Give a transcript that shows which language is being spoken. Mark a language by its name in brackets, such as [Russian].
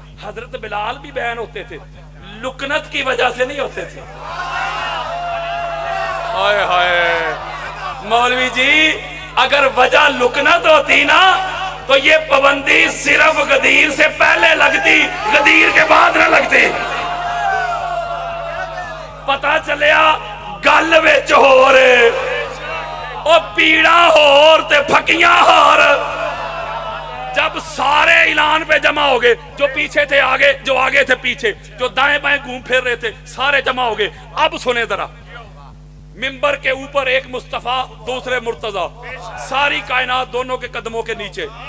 [Urdu] حضرت بلال بھی بین ہوتے تھے, لکنت کی وجہ سے نہیں ہوتے تھے. ہائے ہائے مولوی جی, اگر وجہ لکنت ہوتی نا تو یہ پابندی صرف غدیر سے پہلے لگتی, غدیر کے بعد نہ لگتی. [Punjabi] پتا چلیا گل وچ ہو رہے او پیڑا ہور تے پھکیاں ہور. [Urdu] جب سارے اعلان پہ جمع ہو گئے, جو پیچھے تھے آگے, جو آگے تھے پیچھے, جو دائیں بائیں گھوم پھر رہے تھے, سارے جمع ہو گئے. اب سنیں ذرا, ممبر کے اوپر ایک مصطفیٰ دوسرے مرتضیٰ, ساری کائنات دونوں کے قدموں کے نیچے.